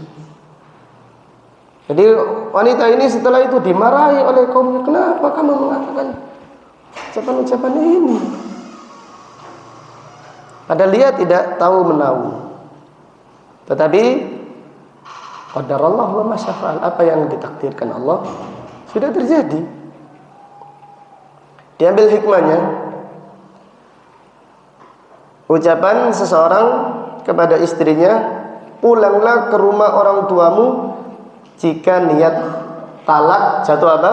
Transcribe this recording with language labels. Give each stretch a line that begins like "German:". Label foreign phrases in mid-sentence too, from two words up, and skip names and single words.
Indonesian: Jadi wanita ini setelah itu dimarahi oleh kaumnya. Kenapa kamu mengatakan ucapan-ucapan ini? Padahal dia tidak tahu menahu.
Arabic: Tetapi قدر الله وما شاء فعل,
Indonesian: apa yang ditakdirkan Allah sudah terjadi. Diambil hikmahnya, ucapan seseorang kepada istrinya, "Pulanglah ke rumah orang tuamu," jika niat talak jatuh apa?